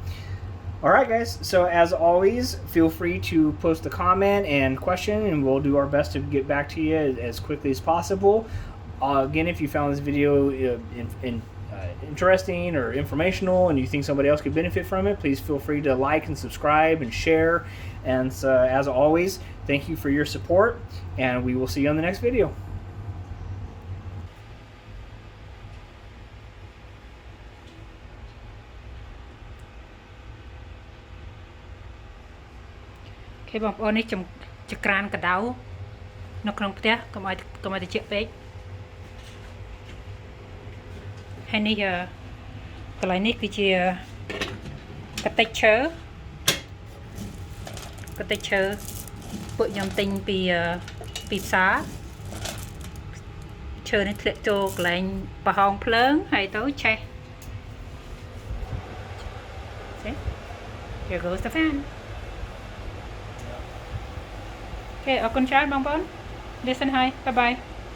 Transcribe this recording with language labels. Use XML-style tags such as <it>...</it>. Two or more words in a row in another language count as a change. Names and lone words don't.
<en>Alright guys, so as always, feel free to post a comment and question, and we'll do our best to get back to you as quickly as possible. Again, if you found this video interesting or informational and you think somebody else could benefit from it, please feel free to like and subscribe and share. And so, as always, thank you for your support, and we will see you on the next video.</en> <km>Okay, បងប្អូននេះចក្រានកដៅនៅក្នុងផ្ទះកុំឲ្យត្រជាក់ពេក ហើយនេះកន្លែងនេះគឺជាកតិចឈើពួកខ្ញុំទិញពីផ្សារឈើនេះធ្លាក់ចូលកន្លែងប្រហោងភ្លើងហើយទៅឆេះ See?</km> <en>Here goes the fan.</en> <km>អូខេ អរគុណច្រើនបងប្អូន</km> <en>Listen hi. Bye bye.</en>